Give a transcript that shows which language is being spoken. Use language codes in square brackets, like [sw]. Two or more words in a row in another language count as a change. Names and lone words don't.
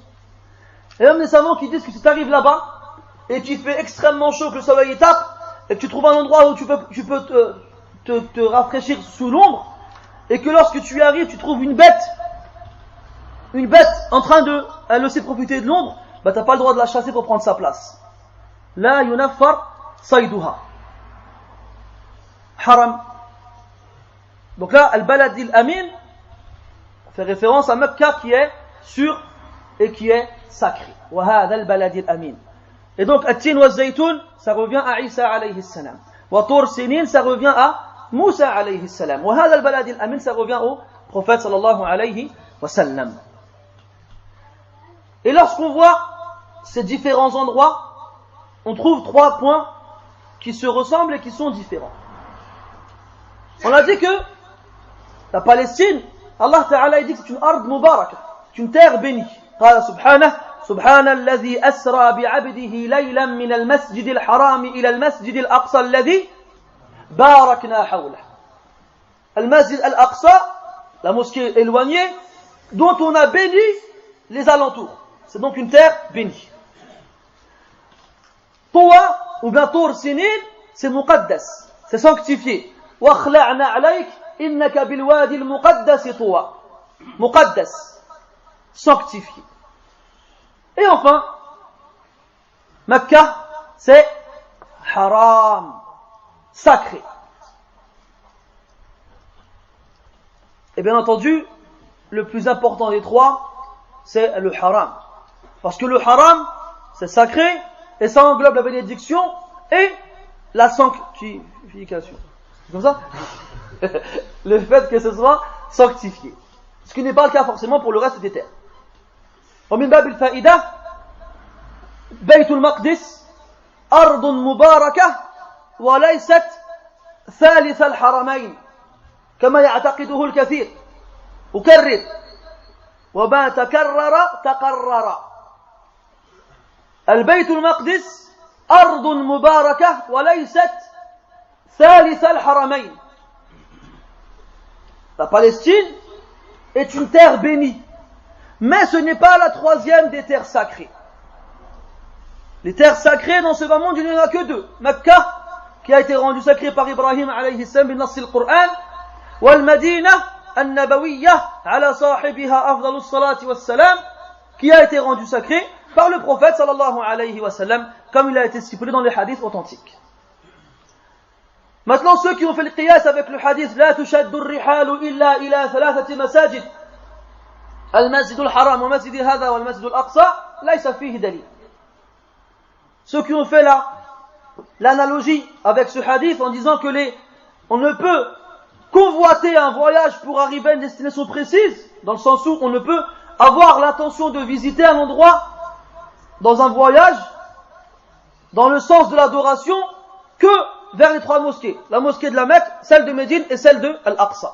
[fr] Et même des savants qui disent que si tu arrives là-bas, et qu'il fait extrêmement chaud, que le soleil tape, et que tu trouves un endroit où tu peux te rafraîchir sous l'ombre, et que lorsque tu y arrives, tu trouves une bête en train de, elle aussi profiter de l'ombre, bah t'as pas le droit de la chasser pour prendre sa place. [ar] لا ينفر صيدها. حرام. [fr] Donc là, [ar] البلد الأمين [fr] fait référence à Mecca qui est sûr et qui est sacré. [ar] وهذا البلد الأمين. [fr] Et donc, [ar] التين وزيتون, [fr] ça revient à Isa [ar] عليه السلام. وطور سينين, [fr] ça revient à Moussa [ar] عليه السلام. وهذا البلد الأمين, [fr] ça revient au prophète [ar] صلى الله عليه وسلم. [fr] Et lorsqu'on voit ces différents endroits, on trouve 3 points qui se ressemblent et qui sont différents. On a dit que la Palestine, [ar] الله تعالى [fr] dit que c'est une [ar] أرض مباركة, [fr] c'est une terre bénie. [ar] قال سبحانه سبحان الذي أسرى بعبده ليلا من المسجد الحرام إلى المسجد الأقصى الذي باركنا حوله. المسجد الأقصى, [fr] la mosquée éloignée, dont on a béni les alentours. C'est donc une terre bénie. Toua, ou bien Tour Sinin, c'est muqaddas, c'est sanctifié. [ar] وَخْلَعْنَا عَلَيْكَ إِنَّكَ بِالْوَادِ الْمُقَدَّسِ طُوَى. [fr] Muqaddas, sanctifié. Et enfin, Mecca, c'est haram, sacré. Et bien entendu, le plus important des 3, c'est le haram. Parce que le haram, c'est sacré, et ça englobe la bénédiction et la sanctification. C'est comme ça? Le fait que ce soit sanctifié. Ce qui n'est pas le cas forcément pour le reste des terres. [ar] ومن باب الفائدة بيت المقدس أرض مباركة وليست ثالث الحرمين كما يعتقده الكثير. أكرر وما تكرر تقرر. البيت المقدس أرض مباركة وليست ثالث الحرمين. [fr] La Palestine est une terre bénie, mais ce n'est pas la 3e des terres sacrées. Les terres sacrées dans ce bas monde, il n'y en a que 2. Mecca, qui a été rendue sacrée par Ibrahim [ar] عليه السلام بن نصر القرآن والمدينة النبوية على صاحبها أفضل الصلاة والسلام, [fr] qui a été rendue sacrée par le prophète [ar] صلى الله عليه وسلم, [fr] comme il a été stipulé dans les hadiths authentiques. Maintenant, ceux qui ont fait le qiyas avec le hadith [ar] لا تشد الرحال إلا إلى 3 مساجد المسجد الحرام ومسجد هذا والمسجد الأقصى ليس فيه دليل. [fr] Ceux qui ont fait l'analogie avec ce hadith en disant que on ne peut convoiter un voyage pour arriver à une destination précise, dans le sens où on ne peut avoir l'intention de visiter un endroit dans un voyage dans le sens de l'adoration que vers les 3 mosquées, la mosquée de la Mecque, celle de Médine et celle de Al-Aqsa.